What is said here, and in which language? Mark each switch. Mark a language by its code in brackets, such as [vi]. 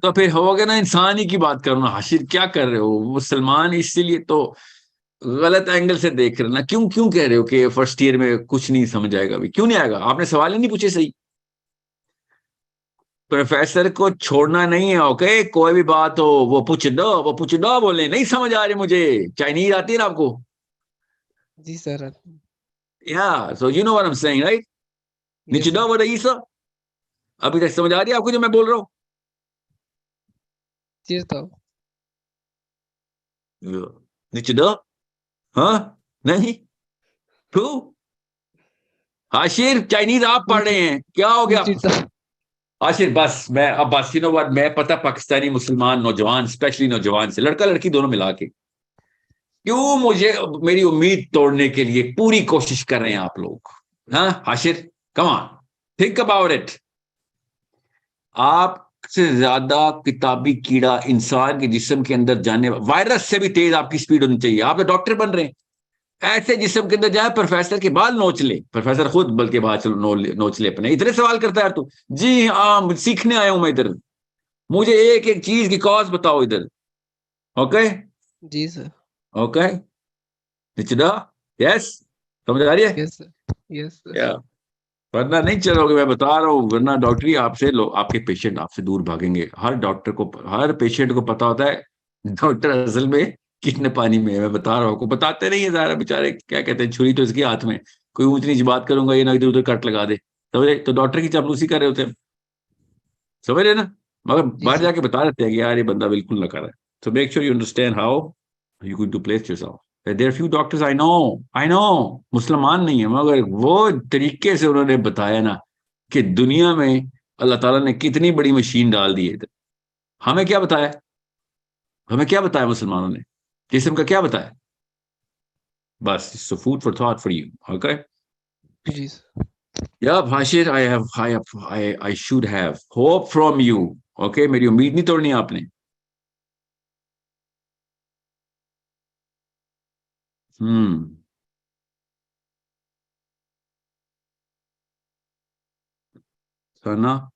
[ur] تو پھر ہو گیا نا, انسانی کی بات کرو نا. حاشر کیا کر رہے ہو, مسلمان اسی لیے تو غلط اینگل سے دیکھ رہے نا. کیوں کہہ رہے ہو کہ فرسٹ ایئر میں کچھ نہیں سمجھ آئے گا؟ ابھی کیوں نہیں آئے گا؟ آپ نے سوال ہی نہیں پوچھے صحیح. پروفیسر کو چھوڑنا نہیں ہے, اوکے, کوئی بھی بات ہو وہ پوچھ دو بولے, نہیں سمجھ آ رہے مجھے. چائنیز آتی ہے نا آپ کو؟ جی سر. [en] Yeah, so you know what I'm saying, right? [ur] نچدا و رئیسا, ابھی تک سمجھ آ رہی ہے آپ کو جو میں بول رہا ہوں؟ جی تو نچدا, ہاں نہیں تو عاشر چائنیز آپ پڑھ رہے ہیں, کیا ہو گیا عاشر؟ بس میں اب بس [en] you know what, [ur] میں پتہ پاکستانی مسلمان نوجوان, اسپیشلی نوجوان سے, لڑکا لڑکی دونوں ملا کے, کیوں مجھے میری امید توڑنے کے لیے پوری کوشش کر رہے ہیں آپ لوگ. [en] ہاں Ashir, come on, think about it. [ur] آپ سے زیادہ کتابی کیڑا انسان کے جسم کے اندر جانے, وائرس سے بھی تیز آپ کی سپیڈ ہونی چاہیے. آپ تو ڈاکٹر بن رہے ہیں, ایسے جسم کے اندر جائے پروفیسر کے بال نوچ لے, پروفیسر خود بلکہ بال نوچ لے اپنے. اتنے سوال کرتا ہے تو, جی ہاں سیکھنے آیا ہوں میں ادھر, مجھے ایک ایک چیز کی کاز بتاؤ ادھر. [en] okay [ur] جی سر. اوکے نچدا, یس سمجھ آ رہی ہے؟ [en] Yes sir. Yes sir. [ur] ورنہ نہیں چلو گے, میں بتا رہا ہوں, ورنہ ڈاکٹری آپ سے آپ کے پیشنٹ آپ سے دور بھاگیں گے. ہر ڈاکٹر کو, ہر پیشنٹ کو پتا ہوتا ہے ڈاکٹر اصل میں کتنے پانی میں ہے. میں بتا رہا ہوں, کو بتاتے نہیں ہے ظاہر, بیچارے کیا کہتے ہیں, چھری تو اس کے ہاتھ میں, کوئی اونچ نیچ بات کروں گا یہ نہ ادھر ادھر کٹ لگا دے, سمجھے؟ تو ڈاکٹر کی چاپلوسی کر رہے ہوتے ہیں, سمجھ رہے نا. مگر باہر جا کے بتا دیتے ہیں کہ یار یہ بندہ بالکل نہ کر رہا ہے. [en] So make sure you understand how you're going to place yourself. There are few doctors I know [ur] مسلمان نہیں ہیں, مگر وہ طریقے سے انہوں نے بتایا نا کہ دنیا میں اللہ تعالیٰ نے کتنی بڑی مشین ڈال دی ہے ادھر. ہمیں کیا بتایا؟ ہمیں کیا بتایا مسلمانوں نے؟ جسم کا کیا بتایا؟ بس [en] so food for thought for you. Okay. [ur] جی [en] Yeah, Bhashir, I should have hope from you. [ur] Okay, میری امید نہیں توڑنی آپ نے. ثنا